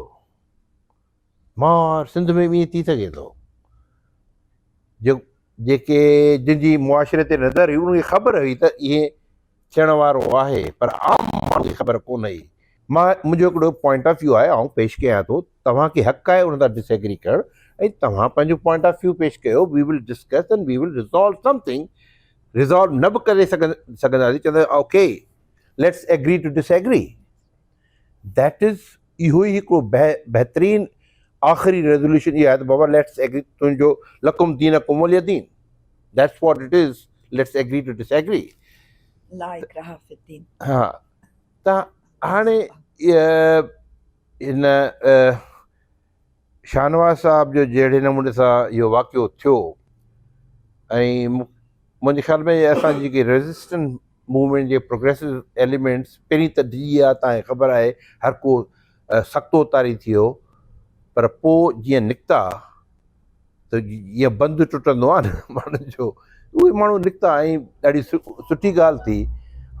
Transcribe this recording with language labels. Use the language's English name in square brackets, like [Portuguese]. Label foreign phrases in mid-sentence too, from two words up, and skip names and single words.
[Sindhi] मां सिंध में बि ईअं थी सघे थो, जेके जंहिंजी मुआशिरे ते नज़र हुई उनखे ख़बर हुई त इहे थियण वारो आहे, पर आम माण्हू खे ख़बर कोन हुई। मुंहिंजो हिकिड़ो [English] point of view [Sindhi] आहे, आउं पेश कयां थो, तव्हांखे हक़ु आहे उन सां डिसएग्री करणु ऐं तव्हां पंहिंजो [English] point of view [Sindhi] पेश कयो। [English] We will discuss and we will resolve something. [Sindhi] रिज़ॉल्व न बि करे सघंदासीं, चवंदा [English] okay let's agree to disagree. that is [Sindhi] इहो ई हिकिड़ो बहितरीनु आख़िरी रेज़ोल्यूशन इहा आहे त बाबा [English] let's agree, [Sindhi] तुंहिंजो [Arabic] لكم دينكم ولي دين, [English] That's what it is, let's agree to disagree. [Sindhi] हा, त हाणे हिन शाहनवाज़ साहब जो जहिड़े नमूने सां इहो वाक़ियो थियो ऐं मुंहिंजे ख़्याल में असांजी जेकी [English] resistant movement [Sindhi] जे [English] progressive elements [Sindhi] पहिरीं त डिॼी विया, तव्हांखे ख़बर आहे हर को सख़्तो तारी थी वियो, पर पोइ जीअं निकिता त जीअं बंदि टुटंदो आहे न माण्हुनि जो, उहे माण्हू निकिता ऐं ॾाढी सुठी ॻाल्हि थी।